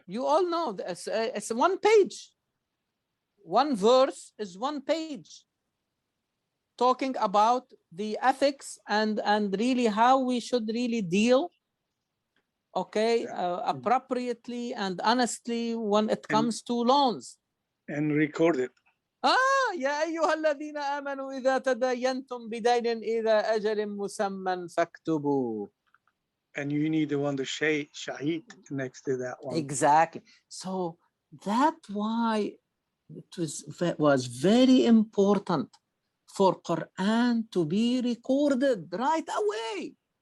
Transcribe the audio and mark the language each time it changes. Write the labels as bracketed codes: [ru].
[en] You all know it's one page. One verse is one page, talking about the ethics and really how we should really deal, appropriately and honestly when it comes to loans. And record it. [ar] يا أيها الذين آمنوا إذا تداينتم بدين إلى أجل مسمى فاكتبوه. [en] And you need the one, the shahid next to that one. Exactly. So that's why it was very important for Quran to be recorded right away.